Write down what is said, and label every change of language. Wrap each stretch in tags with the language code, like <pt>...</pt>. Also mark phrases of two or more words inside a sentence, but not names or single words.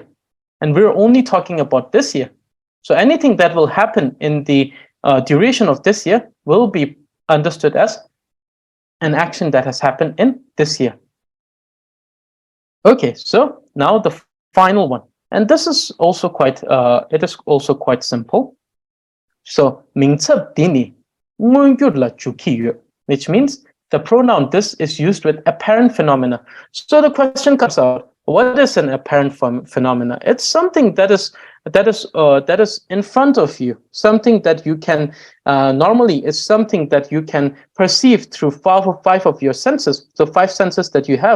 <en>And we're only talking about this year. So anything that will happen in the duration of this year will be understood as an action that has happened in this year. Okay, so now the final one. And this is also quite, it is also quite simple. So, 名词dini la chukiyu, which means the pronoun this is used with apparent phenomena. So the question comes out, What is an apparent phenomena? It's something that is in front of you, something that you can normally is something that you can perceive through five of your senses, the five senses that you have.</en>